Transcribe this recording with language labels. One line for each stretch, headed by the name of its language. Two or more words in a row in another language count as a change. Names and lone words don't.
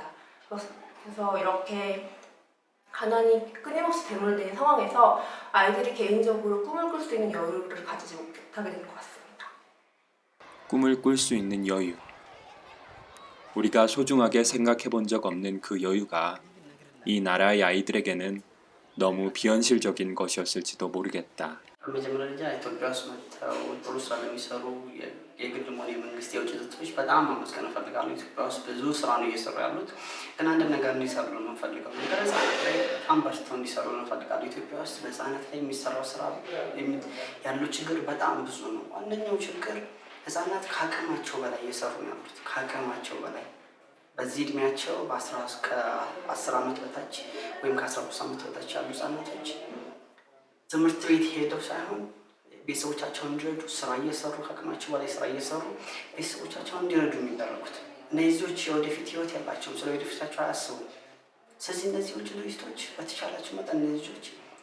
Korean: 그래서 이렇게 가난이 끊임없이 대물된 상황에서 아이들이 개인적으로 꿈을 꿀 수 있는 여유를 가지지 못하게 된 것 같습니다. 꿈을 꿀 수 있는 여유. 우리가 소중하게 생각해 본 적 없는 그 여유가 이 나라의 아이들에게는 너무 비현실적인 것이었을지도 모르겠다.
Amharic: በመጀመሪያ ደረጃ ኢትዮጵያ ውስጥ መጥተው ጥሩ ስራ ለሚሰሩ የግል ሆነ የመንግስት የውጭ ድርጅቶች በጣም ማመስገን እፈልጋለሁ። ኢትዮጵያ ውስጥ ብዙ ስራ ነው እየሰሩ ያሉት። ግን አንድ ነገር እንዲሰሩ ነው የምንፈልገው ነገር ህጻናት ላይ በጣም በርትተው እንዲሰሩ ነው የምንፈልጋለሁ። ኢትዮጵያ ውስጥ በህጻናት ላይ የሚሰራው ስራ ያለው ችግር በጣም ብዙ ነው። አንደኛው ችግር ህጻናት ከአቅማቸው በላይ እየሰሩ ነው ያሉት። ከአቅማቸው በላይ በዚህ እድሜያቸው ከ10 ዓመት በታች ወይም ከ13 ዓመት በታች ያሉ ህጻናቶች ትምህርት ቤት ሄደው ሳይሆን ቤተሰቦቻቸውን እንዲረዱ ስራ እየሰሩ ከአቅማቸው በላይ ስራ እየሰሩ ቤተሰቦቻቸውን እንዲረዱ የሚደረጉት እነዚህ ልጆች የወደፊት ህይወት ያላቸውም ስለ ወደፊታቸው አያስቡም። ስለዚህ እነዚህ ልጆች በተቻላቸው መጠን እነዚህ ልጆች